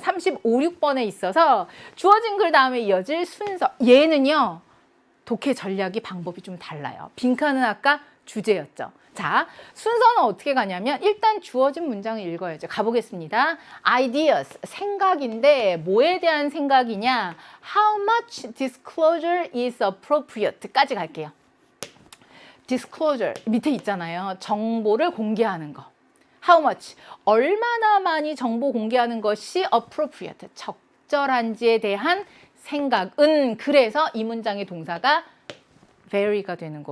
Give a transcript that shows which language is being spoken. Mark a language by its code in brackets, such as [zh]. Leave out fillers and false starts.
[ko] 35, 6번에 있어서 주어진 글 다음에 이어질 순서. 얘는요, 독해 전략이 방법이 좀 달라요. 빈칸은 아까 주제였죠. 자, 순서는 어떻게 가냐면 일단 주어진 문장을 읽어야죠. 가보겠습니다. ideas, 생각인데 뭐에 대한 생각이냐? [en] How much disclosure is appropriate? [ko] 까지 갈게요. disclosure, 밑에 있잖아요. 정보를 공개하는 거. [en] How much, [ko] 얼마나 많이 정보 공개하는 것이 [en] appropriate, [ko] 적절한지에 대한 생각은, 그래서 이 문장의 동사가 very가 되는 거.